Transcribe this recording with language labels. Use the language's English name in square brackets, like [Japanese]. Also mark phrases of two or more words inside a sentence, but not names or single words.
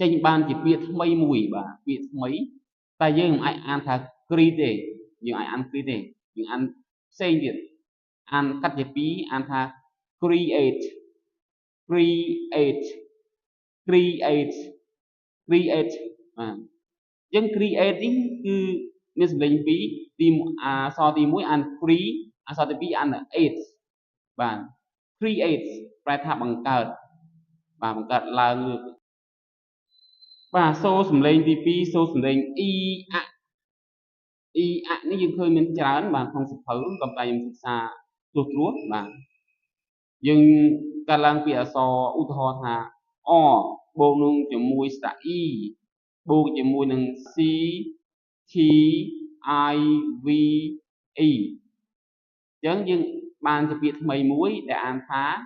[Khmer] ញបានជាពាក្យថ្មីមួយបាទពាក្យថ្មីតែយើងមិនអាចអានថា create ទេយើងអាចអាន create ទេយើងអានផ្សេងទៀតអានកាត់ជាពីរអានថា [English] create create create create [Khmer] បាទអញ្ចឹង create នេះគឺមានសំឡេងពីរទីអក្សរទី1អាន free អក្សរទី2អាន eight បាទ create ប្រែថាបង្កើតបាទបង្កើតឡើង បាទសូរសំឡេងទី2សូរសំឡេង [English] e a e a [Khmer] នេះយើងឃើញមានច្រើនបាទក្នុងសភៅក៏តែខ្ញុំសិក្សាត្រួសបាទយើងកាត់ឡើងពីអក្សរឧទាហរណ៍ថាអបូកនឹងជាមួយស្រៈ e បូកជាមួយនឹង [English] c t IVE [Khmer] ចឹងយើងបានជាពាក្យថ្មីមួយដែលអានថា